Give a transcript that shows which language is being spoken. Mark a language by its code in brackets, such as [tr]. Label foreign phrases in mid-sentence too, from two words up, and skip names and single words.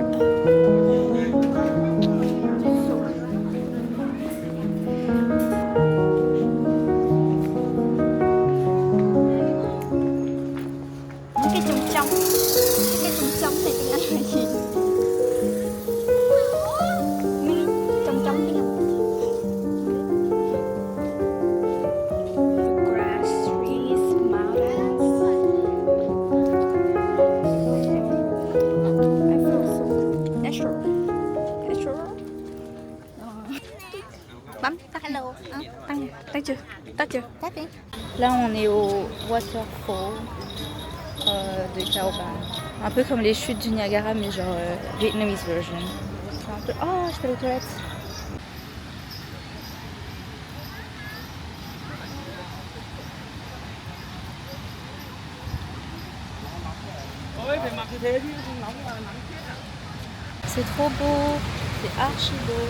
[vi] Cái trùng trong này tiếng Anh là gì? Trong tiếng Anh. [en] Grass, trees, mountains. I feel so natural. [vi] Bấm tắt hello. Tắt chưa? Tắt đi. [fr] Là on est au waterfall de Caoba. Un peu comme les chutes du Niagara mais genre [en] Vietnamese version. [fr] C'est un peu... Oh, je fais les toilettes. C'est trop beau, c'est archi beau.